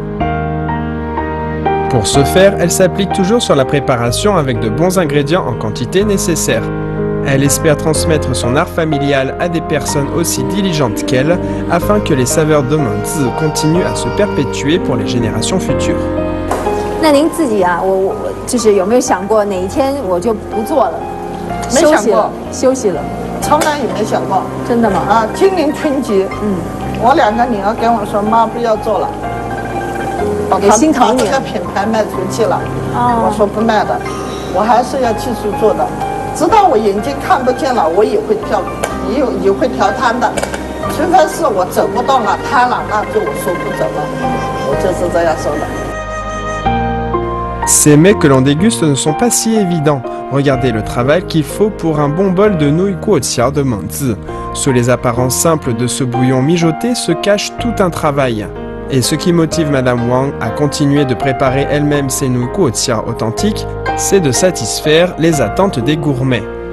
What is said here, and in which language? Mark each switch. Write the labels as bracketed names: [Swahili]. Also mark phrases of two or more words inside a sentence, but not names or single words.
[French] Pour ce faire, elle s'applique toujours sur la préparation avec de bons ingrédients en quantité nécessaire. Elle espère transmettre son art familial à des personnes aussi diligentes qu'elle, afin que les saveurs de Manzi continuent à se perpétuer pour les générations futures. [Chinese] 那您自己啊，我就是有没有想过哪一天我就不做了？没想过，休息了，从来也没想过。真的吗？啊，今年春节，我2个女儿跟我说，妈不要做了，把这个品牌卖出去了。我说不卖的，我还是要继续做的，直到我眼睛看不见了，我也会调摊的，除非是我走不动了，瘫了，那就我说不走了，我就是这样说的。 [French] Ces mets que l'on déguste ne sont pas si évidents. Regardez le travail qu'il faut pour un bon bol de nouilles kuotia de Manzi. Sous les apparences simples de ce bouillon mijoté se cache tout un travail. Et ce qui motive Madame Wang à continuer de préparer elle-même ses nouilles kuotia authentiques, c'est de satisfaire les attentes des gourmets.